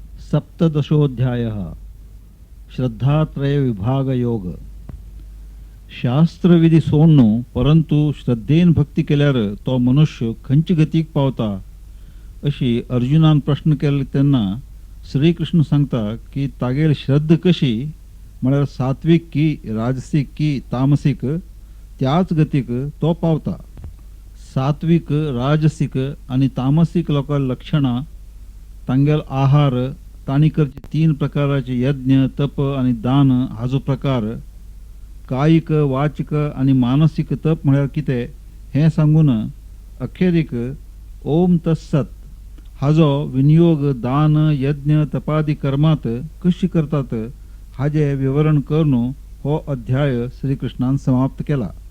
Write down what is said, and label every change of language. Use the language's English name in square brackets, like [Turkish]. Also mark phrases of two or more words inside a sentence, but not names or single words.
[Sanskrit] सप्तदशोऽध्यायः श्रद्धात्रय विभाग योग. [Konkani] शास्त्रविधी सोडणो परंतु श्रद्धेन भक्ती केल्यार तो मनुष्य खंयची गतीक पावता अशी अर्जुनान प्रश्न केले तेन्ना श्रीकृष्ण सांगता की तागेल श्रद्ध कशी म्हळ्यार सात्विक की राजसिक की तामसिक त्याच गतीक तो पावता. सात्विक राजसिक आणि तामसिक लोकां लक्षणां तांगेल आहार तांणी करचे तीन प्रकाराचे यज्ञ तप आणि दान हाजो प्रकार कायिक वाचिक आणि मानसिक तप म्हळ्यार कितें हें सांगून अखेरीक [Sanskrit] ओम तत्सत [Konkani] हाजो विनियोग दान यज्ञ तपादी कर्मात कशी करतात हाजे विवरण करून हो अध्याय श्रीकृष्णान समाप्त केला.